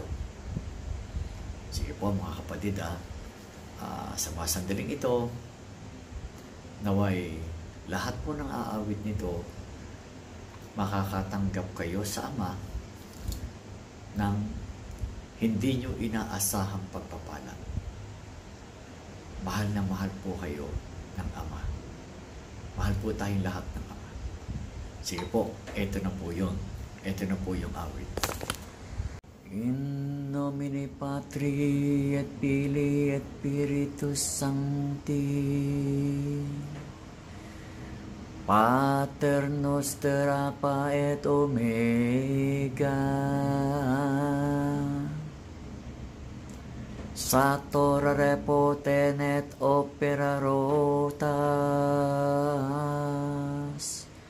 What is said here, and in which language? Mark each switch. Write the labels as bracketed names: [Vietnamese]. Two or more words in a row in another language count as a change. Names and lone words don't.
[Filipino] Sige po mga kapatid, sa mga sandaling ito, naway lahat po ng aawit nito, makakatanggap kayo sa Ama ng hindi nyo inaasahang pagpapala. Mahal na mahal po kayo ng Ama. Mahal po tayong lahat ng Ama. Sige po, eto na po yun. Eto na po yung awit. [Latin] In nomine Patri et Filii et Spiritus Sancti. Pater noster Alpha et Omega. Sator repoten et opera rotas.